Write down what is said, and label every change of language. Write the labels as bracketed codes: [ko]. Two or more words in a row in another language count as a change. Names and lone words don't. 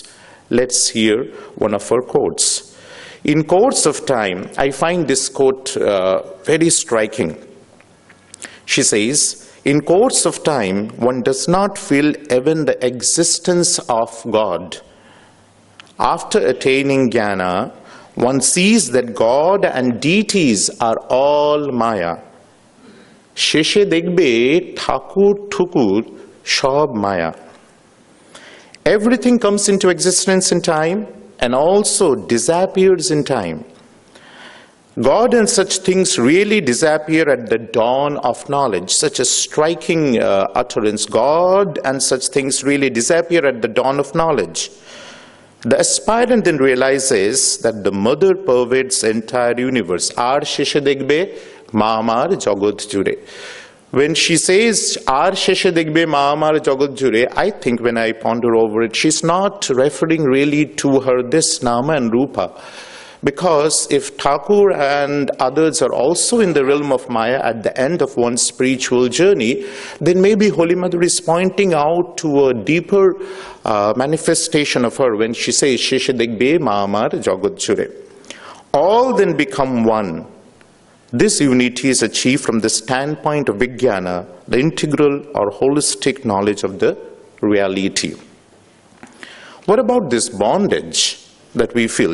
[en] Let's hear one of her quotes. In course of time, I find this quote very striking. She says, in course of time, one does not feel even the existence of God. After attaining jnana, one sees that God and deities are all Maya. [bn] শেষে দেখবে ঠাকুর ঠুকুর সব মায়া. [en] Everything comes into existence in time and also disappears in time. God and such things really disappear at the dawn of knowledge. Such a striking utterance. God and such things really disappear at the dawn of knowledge. The aspirant then realizes that the mother pervades the entire universe. [bn] আর শেষে দেখবে মা আমার জগৎ জুড়ে. [en] When she says, [bn] আর শেষে দেখবে মা আমার জগৎ জুড়ে, [en] I think when I ponder over it, she's not referring really to her this Nama and Rupa. Because if Thakur and others are also in the realm of Maya at the end of one's spiritual journey, then maybe Holy Mother is pointing out to a deeper manifestation of her when she says, [bn] শেষে দেখবে মা আমার জগৎ জুড়ে. [en] All then become one. This unity is achieved from the standpoint of Vijnana, the integral or holistic knowledge of the reality. What about this bondage that we feel?